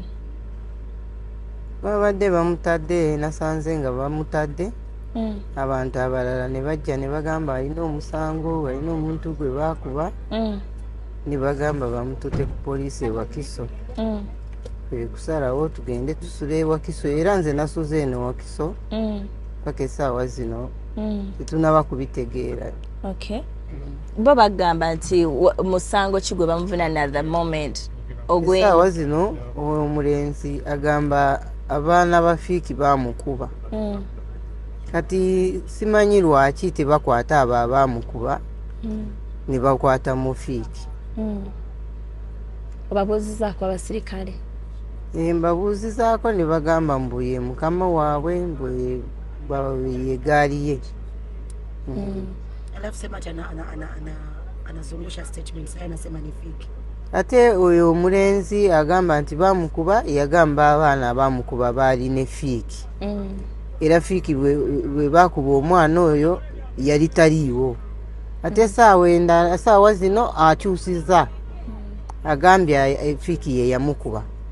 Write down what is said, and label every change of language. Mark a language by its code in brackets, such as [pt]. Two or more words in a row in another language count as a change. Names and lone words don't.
[lg] Babadde bamutadde, nasanze nga bamutadde abantu abalala ne bajja ne bagamba alina omusango, alina omuntu gwe baakuba ne bagamba bamutute ku poliisi e Wakiso. Kusalawo tugende tusule e Wakiso era nze nasuze eno Wakiso paka essaawa zino tetunaba kubitegeera. Bo bagamba nti musango ki gwe bamuvunaanira [en] the moment? [lg] Essaawa zino omulenzi agamba abaana ba Fiiki baamukuba. Kati simanyi lwaki tebakwata abo abaamukuba ne bakwata mu Fiiki. Obabuuzizaako abasirikale? Mbabuuzizaako ne bagamba mbu ye mukama waabwe mbu ye gaali ye. [sw] Alafu sema ati anazungusha statements haya, anasema ni Fiiki. [lg] Ate oyo omulenzi agamba nti baamukuba, yagamba abaana abaamukuba baali ne Fiiki. Era Fiiki bwe baakuba omwana oyo yali taliiwo. Ate essaawa zino akyusiza agambye Fiiki ye yamukuba.